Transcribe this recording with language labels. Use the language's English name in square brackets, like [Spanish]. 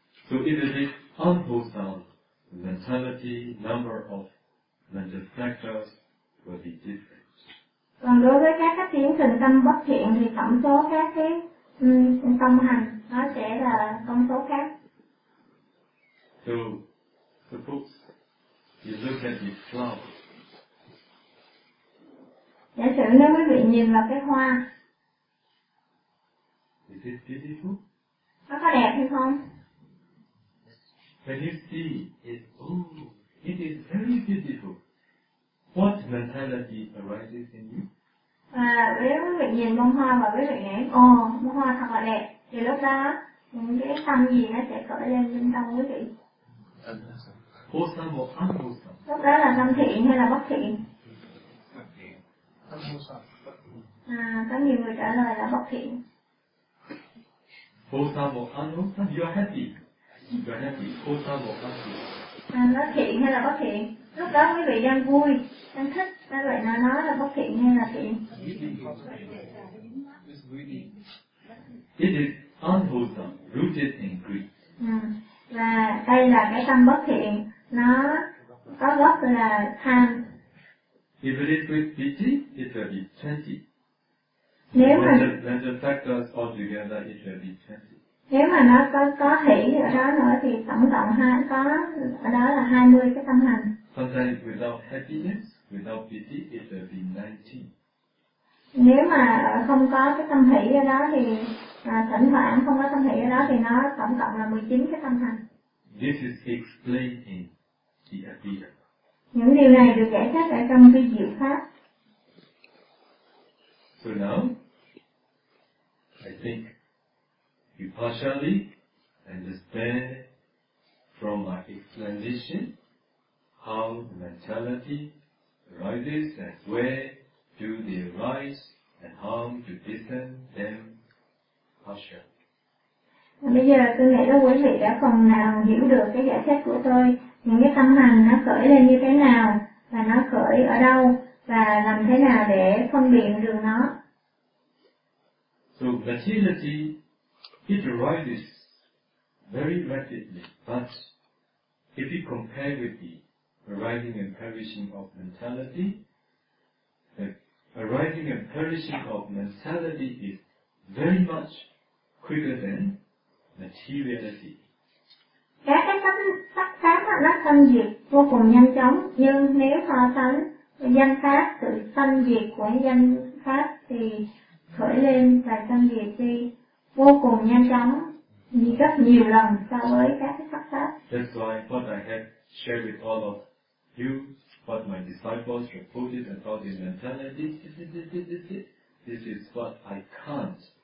[English] So if it is unwholesome mentality, number of manifestors will be different. [Vietnamese] Còn đối với các tiến trình tâm bất thiện thì tổng số các cái tâm hành nó sẽ là con số khác. [English] So, suppose you look at the flower. [Vietnamese] Giả sử nếu quý vị nhìn vào cái hoa. [English] Is it beautiful? [Vietnamese] Nó có đẹp hay không? [English] When you see it, oh, it is very beautiful. What mentality arises in you? [Vietnamese] À, nếu quý vị nhìn bông hoa và quý vị nghĩ, oh, bông hoa thật là đẹp, thì lúc đó những cái tâm gì nó sẽ khởi lên bên trong quý vị? [English] Wholesome or unwholesome? [Vietnamese] Lúc đó là tâm thiện hay là bất thiện? [English] Unwholesome. [Vietnamese] Có nhiều người trả lời là bất thiện. [English] Wholesome or unwholesome? You are happy. You are happy. Wholesome or unwholesome? [Vietnamese] Nó thiện hay là bất thiện? Lúc đó quý vị đang vui, đang thích, ta gọi nó nói là bất thiện hay là thiện? [English] It is unwholesome, rooted in greed. [Vietnamese] Và đây là cái tâm bất thiện, nó có gốc là tham. [English] If it is with pity, it will be 20. [Vietnamese] Nếu mà [English] the factors all together, it will be 20. [Vietnamese] Nếu mà nó có hỷ ở đó nữa thì tổng cộng có ở đó là 20 cái tâm hành. [English] Sometimes without happiness, without pity, it will be 19. [Vietnamese] Nếu mà không có cái tâm hỷ ở đó thì thỉnh thoảng không có tâm hỷ ở đó thì nó tổng cộng là 19 cái tâm hành. [English] This is explained in the Abhidhamma. [Vietnamese] Những điều này được giải thích ở trong cái diệu pháp. [English] So now, I think you partially understand from my explanation how mentality arises and where do they arise and how to discern them partially. [Vietnamese] Bây giờ tôi nghĩ là quý vị đã phần nào hiểu được cái giải thích của tôi, những cái tâm hành nó khởi lên như thế nào và nó khởi ở đâu và làm thế nào để phân biệt được nó. [English] So mentality, it arises very rapidly, but if you compare with the arising and perishing of mentality, the arriving and perishing of mentality is very much quicker than materiality. [Vietnamese] Các cái sắc sắc pháp nó sanh diệt vô cùng nhanh chóng, nhưng nếu so sánh danh pháp, sự sanh diệt của danh pháp thì khởi lên và sanh diệt đi vô cùng nhanh chóng, như rất nhiều lần so với các cái sắc pháp. [English] That's why what I have shared with all of you, what my disciples reported and taught in mentality, this is what I can't.